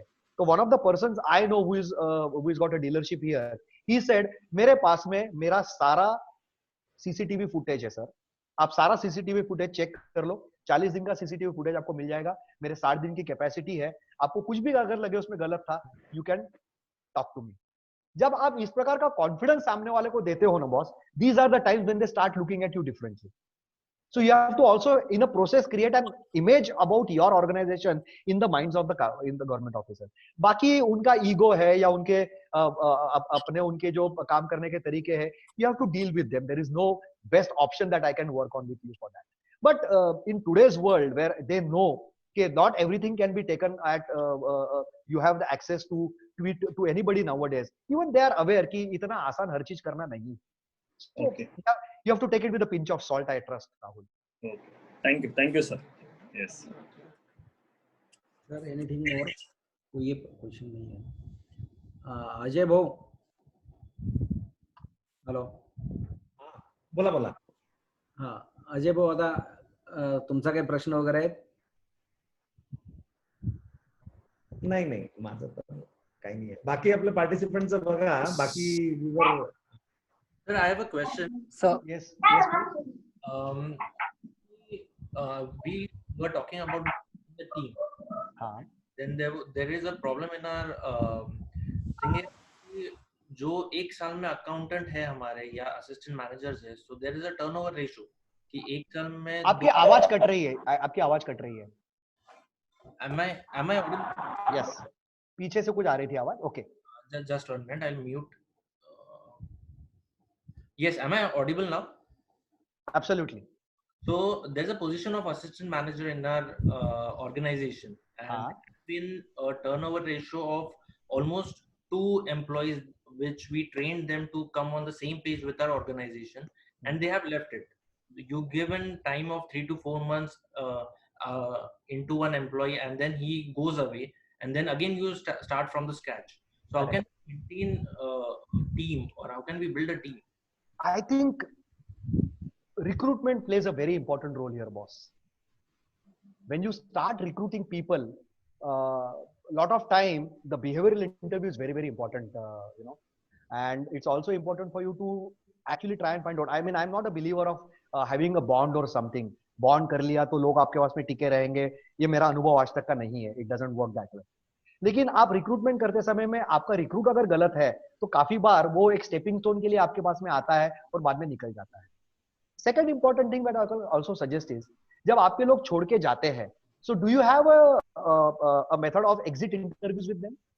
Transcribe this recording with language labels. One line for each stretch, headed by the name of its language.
Hindi: तो
English: one of the persons I know who is got a dealership here, he said
Hindi: मेरे पास में मेरा सारा सीसीटीवी फुटेज है सर, आप सारा सीसीटीवी फुटेज चेक कर लो, 40 दिन का सीसीटीवी फुटेज आपको मिल जाएगा, मेरे 60 दिन की कैपेसिटी है, आपको कुछ भी अगर लगे उसमें गलत था,
English: You can talk to me.
Hindi: जब आप इस प्रकार का कॉन्फिडेंस सामने वाले को देते हो ना boss,
English: These are the times when they start looking at you differently. So you have to also in a process create an image about your organization in the minds of the government officer.
Hindi: बाकी उनका ego है या उनके अपने उनके जो काम करने के तरीके हैं,
English: you have to deal with them. There is no best option that I can work on with you for that. But in today's world where they know that not everything can be taken at you have the access to tweet to anybody nowadays, even they are aware
Hindi: कि इतना आसान हर चीज करना नहीं।
English: Okay. You have to take it with a pinch of salt, I trust, Rahul. Okay. Thank you, sir. Yes. Sir, anything more?
Hindi: कोई question नहीं है।
Marathi: अजय भाऊ, hello, बोला। हा अजय भाऊ, आता तुमचा काही प्रश्न वगैरे आहेत? नाही, माझं तर काही नाही आहे। बाकी आपल्या पार्टिसिपंटचं बघा, बाकी
English: Sir, I have a question. So yes, we were talking about the team. Then there is a problem in our thing is
Hindi: कि जो एक साल में अकाउंटेंट है हमारे या असिस्टेंट मैनेजर्स है,
English: so there is a turnover ratio
Hindi: कि एक साल में आपकी आवाज कट रही है, आपकी आवाज कट रही है।
English: Am I audible?
Hindi: Yes, पीछे से कुछ आ रही थी आवाज।
English: Okay, just one minute, I'll mute. Yes, am I audible now? Absolutely. So there's a position of assistant manager in our organization, and it's been a turnover ratio of almost 2 employees, which we trained them to come on the same page with our organization, and they have left it. You given time of 3 to 4 months into one employee, and then he goes away, and then again you start from the scratch. So how can we maintain a team, or how can we build a team? I think recruitment plays a very important role here, boss. when you start recruiting people, lot of time the behavioral interview is very, very important, and it's also important for you to actually try and find out. I mean, I'm not a believer of having a bond or something.
Hindi: Bond कर लिया तो लोग आपके पास में टिके रहेंगे, ये मेरा अनुभव आज तक का नहीं है.
English: It doesn't work that way.
Hindi: लेकिन आप रिक्रूटमेंट करते समय में आपका रिक्रूट अगर गलत है तो काफी बार वो एक स्टेपिंग स्टोन के लिए आपके पास में आता है और बाद में निकल जाता है.
English: second important thing that I also suggest is,
Hindi: जब आपके लोग छोड़ के जाते हैं,
English: So do you have a method of exit interviews with them?